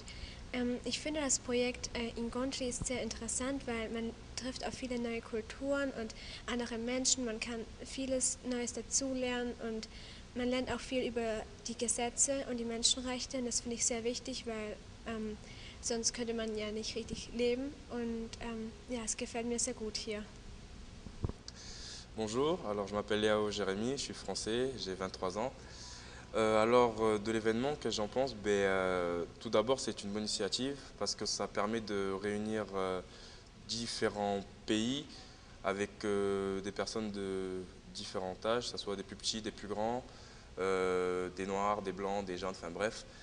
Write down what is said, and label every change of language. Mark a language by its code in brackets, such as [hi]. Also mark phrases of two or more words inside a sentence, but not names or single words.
[de] Ich finde das Projekt Ingontri ist sehr interessant, weil man trifft auf viele neue Kulturen und andere Menschen, man kann vieles Neues dazulernen und man lernt auch viel über die Gesetze und die Menschenrechte und das finde ich sehr wichtig, weil sonst könnte man ja nicht richtig leben und ja, es gefällt mir sehr gut hier. [fr] Bonjour, alors je m'appelle Léo Jérémy, je suis français, j'ai 23 ans. De l'événement, que j'en pense, tout d'abord c'est une bonne initiative parce que ça permet de réunir différents pays avec des personnes de différents âges, que ce soit des plus petits, des plus grands, des noirs, des blancs, des jeunes, enfin bref.